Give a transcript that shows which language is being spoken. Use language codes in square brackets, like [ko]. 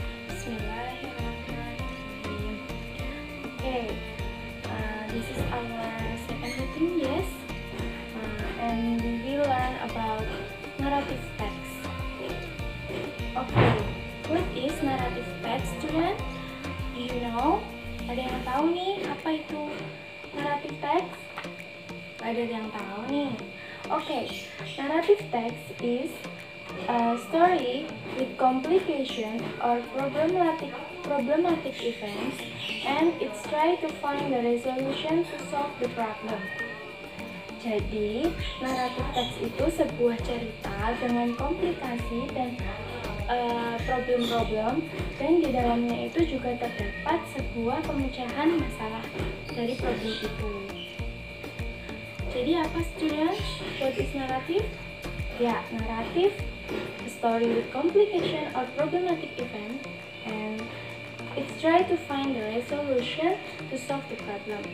[en] Bismillahirrahmanirrahim. Okay, this is our second routine, yes, and we will learn about narrative text. Okay, what is narrative text, student? Do you know? [id] Ada yang tahu nih apa itu narrative text? Ada yang tahu nih. [en] Okay, narrative text is a story with complication or problematic events, and it's try to find the resolution to solve the problem. [id] Jadi, narrative text itu sebuah cerita dengan komplikasi dan problem-problem, dan di dalamnya itu juga terdapat sebuah pemecahan masalah dari problem itu. Jadi apa, [en] students? What is narrative? Ya, narrative, a story with complication or problematic event, and it's try to find the resolution to solve the problem.